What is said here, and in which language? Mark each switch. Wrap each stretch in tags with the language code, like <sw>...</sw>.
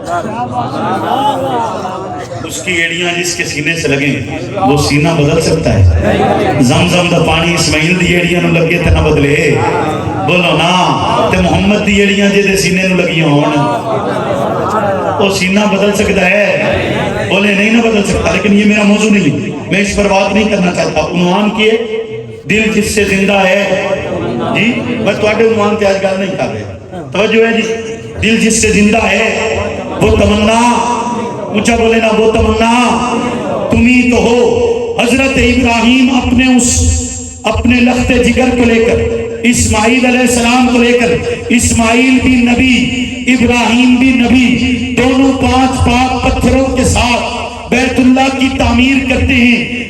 <ur>اس کی ایڑیاں جس کے سینے سے لگیں، وہ سینہ بدل سکتا ہے؟</ur> <pa>زمزم دا پانی اسماعیل دی ایڑیاں نو لگے تے نہ بدلے.</pa> <ur>بولو نا.</ur> <pa>تے محمد دی ایڑیاں جے دے سینے نو لگیاں ہون،</pa> <ur>وہ سینہ بدل سکتا ہے؟ بولے نہیں نہ بدل سکتا. لیکن یہ میرا موضوع نہیں، میں اس پر بات نہیں کرنا چاہتا. عنوان کیے دل جس سے زندہ ہے جی.</ur> <pa>بس تواڈے عنوان تے آج گل نہیں کر رہے.</pa> <ur>توجہ ہے جی. دل جس سے زندہ ہے وہ تمنا، اونچا بولے نا، وہ تمنا تمہیں تو ہو. حضرت ابراہیم اپنے لخت جگر کو لے کر، اسماعیل علیہ السلام کو لے کر، اسماعیل بھی نبی، ابراہیم بھی نبی، دونوں 5 پاک پتھروں کے ساتھ بیت اللہ کی تعمیر کرتے ہیں.</ur>